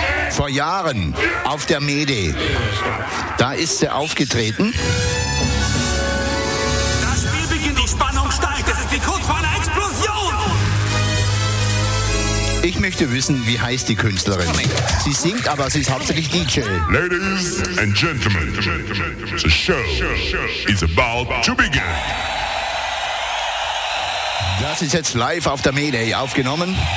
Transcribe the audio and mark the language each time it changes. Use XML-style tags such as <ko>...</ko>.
<de>Vor Jahren auf der Mede, da ist sie aufgetreten. Das Spiel beginnt, die Spannung steigt, es ist die Kurz vor einer Explosion. Ich möchte wissen, wie heißt die Künstlerin? Sie singt, aber sie ist hauptsächlich DJ.</de> <en>Ladies and gentlemen, the show is about to begin.</en> <de>Das ist jetzt live auf der Mayday aufgenommen.</de>